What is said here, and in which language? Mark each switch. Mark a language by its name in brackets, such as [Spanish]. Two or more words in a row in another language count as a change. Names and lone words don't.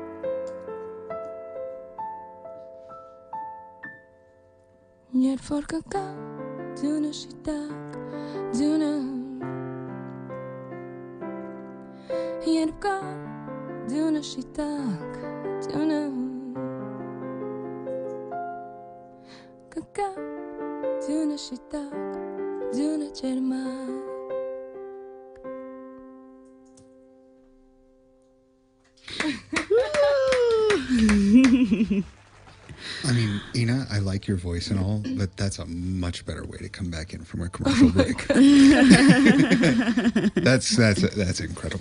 [Armenian] Երբ որ կգա ձյունը շիտակ ձյունը Երբ կա ձյունը շիտակ ձյունը Կգա ձյունը շիտակ ձյունը ջերմակ [English] I mean, Ina, I like your voice and all, but that's a much better way to come back in from a commercial break. That's incredible.